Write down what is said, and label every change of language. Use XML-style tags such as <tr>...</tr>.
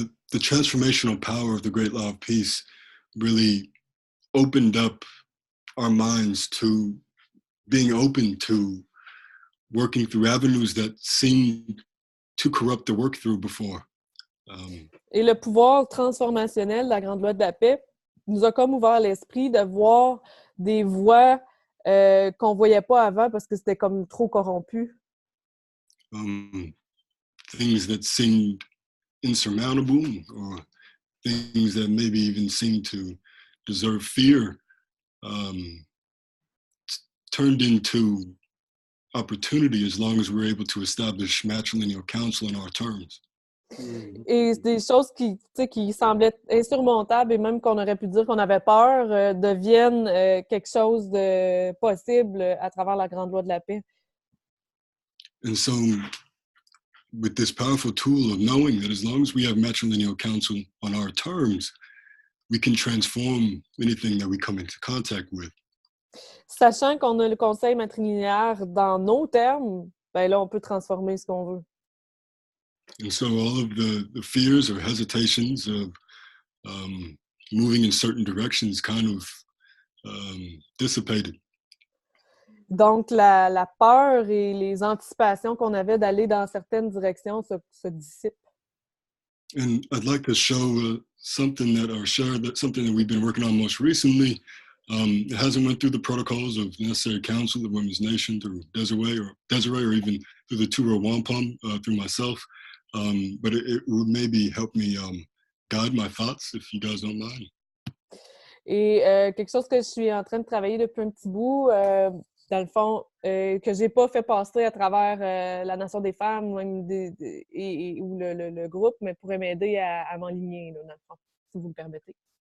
<en>The transformational power of the Great Law of Peace really opened up our minds to being open to working through avenues that seemed to corrupt the work through before.</en> <fr>Et le pouvoir transformationnel de la Grande Loi de la Paix nous a comme ouvert l'esprit de voir des voies qu'on ne voyait pas avant parce que c'était comme trop corrompu.</fr> <en>Things that seemed insurmountable, or things that maybe even seemed to deserve fear, turned into opportunity as long as we're able to establish matrilineal counsel on our terms.</en> <fr>Et des choses qui semblaient insurmontables et même qu'on aurait pu dire qu'on avait peur deviennent quelque chose de possible à travers la Grande Loi de la Paix.</fr> <en>And so, with this powerful tool of knowing that as long as we have matrilineal counsel on our terms, we can transform anything that we come into contact with.</en> <fr>Sachant qu'on a le conseil matrilinéaire dans nos termes, ben là, on peut transformer ce qu'on veut.</fr> <en>And so all of the fears or hesitations of moving in certain directions kind of dissipated.</en> <fr>Donc, la peur et les anticipations qu'on avait d'aller dans certaines directions se dissipent.</fr> <en>And I'd like to show something that we've been working on most recently. It hasn't went through the protocols of necessary counsel of Women's Nation through Desiree, or even through the two Row Wampum through myself. But it would maybe help me guide my thoughts, if you guys don't mind.</en> <fr>Et quelque chose que je suis en train de travailler depuis un petit bout, dans le fond, que j'ai pas fait passer à travers la Nation des femmes même ou le groupe, mais pourrait m'aider à m'enligner, là, dans le fond, si vous me permettez.</fr>